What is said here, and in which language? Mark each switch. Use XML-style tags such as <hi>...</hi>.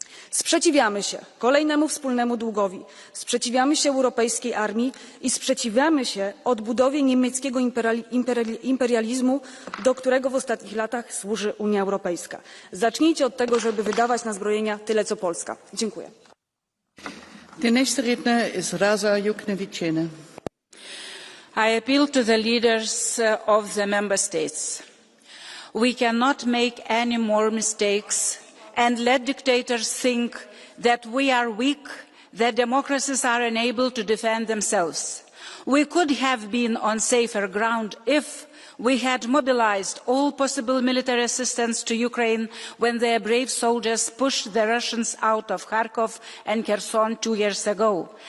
<pl>Sprzeciwiamy się kolejnemu wspólnemu długowi, sprzeciwiamy się europejskiej armii i sprzeciwiamy się odbudowie niemieckiego imperializmu, do którego w ostatnich latach służy Unia Europejska. Zacznijcie od tego, żeby wydawać na zbrojenia tyle co Polska. Dziękuję.</pl> <de>Der nächste Redner ist Rasa Juknevičienė.</de> <en>I appeal to the leaders of the member states. We cannot make any more mistakes and let dictators think that we are weak, that democracies are unable to defend themselves. We could have been on safer ground if we had mobilized all possible military assistance to Ukraine when their brave soldiers pushed the Russians out of Kharkov and Kherson 2 years ago.</en>